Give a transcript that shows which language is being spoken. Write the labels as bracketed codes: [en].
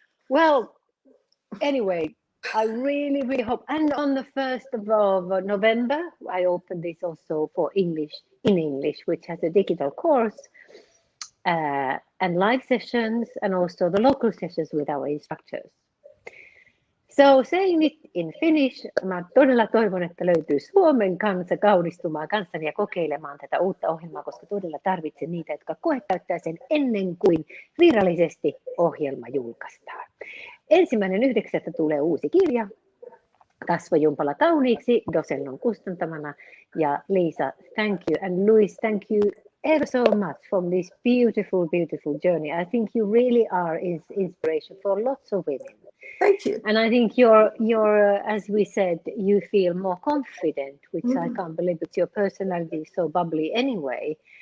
[en] Well, anyway, I really, really hope. And on the 1st of November, I opened this also for English, which has a digital course and live sessions, and also the local sessions with our instructors. So saying it in Finnish, [fi] mä todella toivon, että löytyy Suomen kansa kaunistumaan kanssani ja kokeilemaan tätä uutta ohjelmaa, koska todella tarvitsen niitä, jotka koekäyttää sen ennen kuin virallisesti ohjelma julkaistaan. 1.9. tulee uusi kirja, Kasvojumppala kauniiksi, Dosennon kustantamana. Ja [en] Liisa, thank you. And Louise, thank you ever so much from this beautiful, beautiful journey. I think you really are inspiration for lots of women. Thank you. And I think you're as we said, you feel more confident, which I can't believe, but your personality is so bubbly anyway.